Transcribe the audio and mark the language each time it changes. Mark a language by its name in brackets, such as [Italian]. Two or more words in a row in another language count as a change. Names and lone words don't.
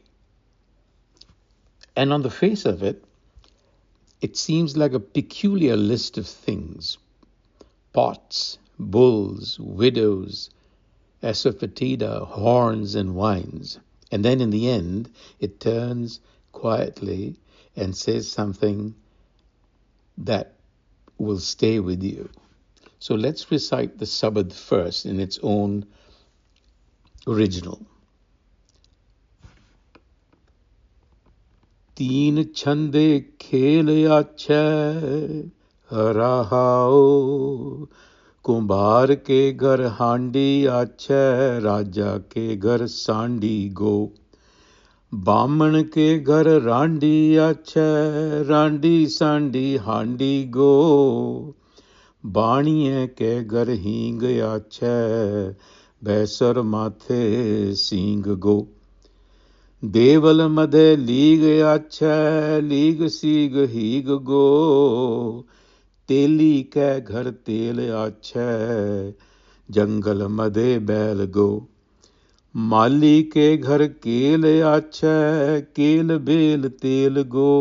[English] And on the face of it, it seems like a peculiar list of things: pots, bulls, widows, asafoetida, horns and wines. And then in the end, it turns quietly and says something that will stay with you. So let's recite the Sabad first in its own original. [Rajasthani] तीन छंदे खेल आछै रहाओ, कुम्हार के घर हांडी आछै, राजा के घर सांडी गो। बामण के घर रांडी आछै, रांडी सांडी हांडी गो। बाणिये के घर हींग आछै, भैसर माथे सींग गो। देवल मधे लीग आछै, लीग सीग हीग गो। तेली कै घर तेल आछै, जंगल मधे बैल गो। माली के घर केल आछै, केल बेल तेल गो।